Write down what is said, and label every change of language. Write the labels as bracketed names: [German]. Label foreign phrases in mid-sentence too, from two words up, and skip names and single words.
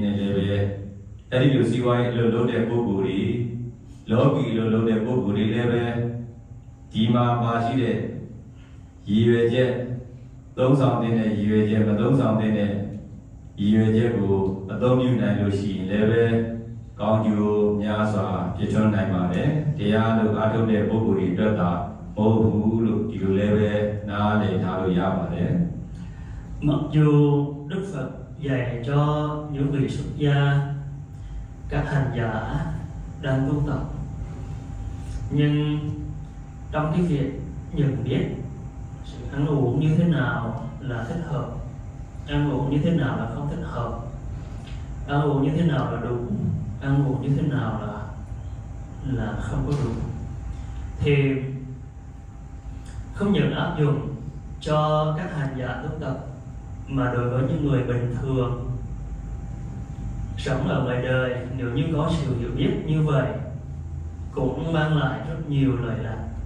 [Burmese] လည်းပဲအဲ့ဒီလိုစီးပွားရေးအလုပ်လုပ်တဲ့ပုဂ္ဂိုလ်တွေလောကီအလုပ်လုပ်တဲ့ပုဂ္ဂိုလ်တွေလည်းပဲဒီမှာပါရှိတဲ့ရည်ရွယ်ချက်သုံးဆောင်တဲ့ရည်ရွယ်ချက်မသုံးဆောင်တဲ့ရည်ရွယ်ချက်ကိုအသုံးပြုနိုင်လို့ရှိရင်လည်းပဲကောင်းကျိုးများစွာပြည့်စုံနိုင်ပါတယ်တရားလို့အားထုတ်တဲ့ပုဂ္ဂိုလ်တွေအတွက်သာမဟုတ်ဘူးလို့ဒီလိုလည်းပဲနားလည်ထားလို့ရပါတယ် [Vietnamese] Mặc dù Đức Phật dạy cho những vị xuất gia, các hành giả đang tu tập, nhưng trong cái việc nhận biết sự ăn uống như thế nào là thích hợp, ăn uống như thế nào là không thích hợp, ăn uống như thế nào là đúng, ăn uống như thế nào là không có đúng, thì không những áp dụng cho các hành giả tu tập mà đối với những người bình thường sống ở ngoài đời, nếu như có sự hiểu biết như vậy cũng mang lại rất nhiều lợi lạc.